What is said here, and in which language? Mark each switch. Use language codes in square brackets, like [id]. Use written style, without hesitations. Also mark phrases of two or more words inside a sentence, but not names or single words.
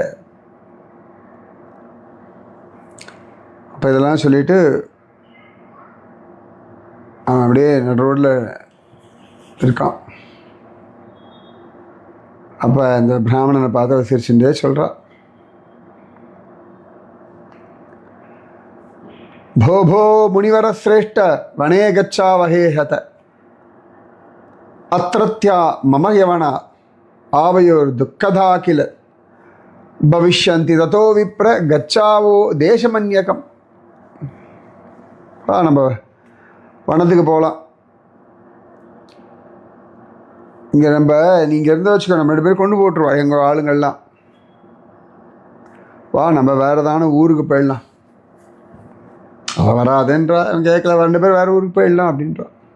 [ta] அப்போ இதெல்லாம் சொல்லிட்டு அவன் அப்படியே நடு ரோட்டில் இருக்கான். அப்போ அந்த பிராமணனை பார்த்து சிரிச்சுட்டே சொல்கிறான், [sa] भो भो मुनिवर श्रेष्ठ वने गच्छावहे हत अत्रत्या मम यवना आवयोर दुःखदा किल भविष्यन्ति ततो विप्र गच्छावो देशमन्यकम. [ta] நம்ம வனத்துக்கு போகலாம். இங்கே நீங்கள் இருந்து வச்சுக்கோ, நம்ம 2 பேர் கொண்டு போட்டுருவா எங்கள் ஆளுங்கள்லாம். வா, நம்ம வேறு ஏதான ஊருக்கு போயிடலாம். அவன் வராதுன்றா, அவன் கேட்கல, 2 பேர் வேறு ஊருக்கு போயிடலாம் அப்படின்றான்.